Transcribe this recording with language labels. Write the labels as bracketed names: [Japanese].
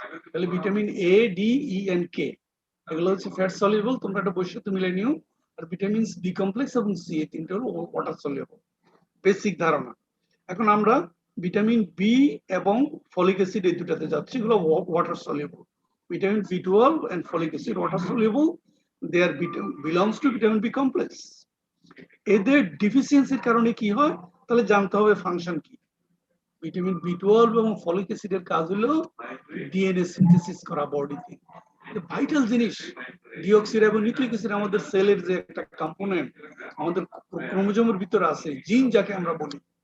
[Bangla] তাহলে vitamin A, D, E and কে এগুলো হচ্ছে ফ্যাট সলিউবল, তোমরা একটা বৈশিষ্ট্য মিলে নিও। আর ভিটামিন বি কমপ্লেক্স এবং সি এই তিনটা হলো ওয়াটার সলিউবল, বেসিক ধারণা। এখন আমরা ভিটামিন বি এবং ফলিক অ্যাসিড এই দুটাতে যাচ্ছি, এগুলো water soluble. [English] Vitamin B12 and folic acid water soluble, they are belongs to vitamin B complex. [Bangla] এদের ডিফিসিয়েন্সির কারণে কি হয় তাহলে জানতে হবে ফাংশন কি। ভিটামিন B12 এবং ফলিক অ্যাসিডের কাজ হলো ডিএনএ সিনথেসিস করা বডিতে, ভাইটাল জিনিস। ডিঅক্সিরাইবো নিউক্লিক অ্যাসিড আমাদের সেলের যে একটা কম্পোনেন্ট, আমাদের ক্রোমোজোমের ভিতরে আছে, জিন যাকে আমরা বলি।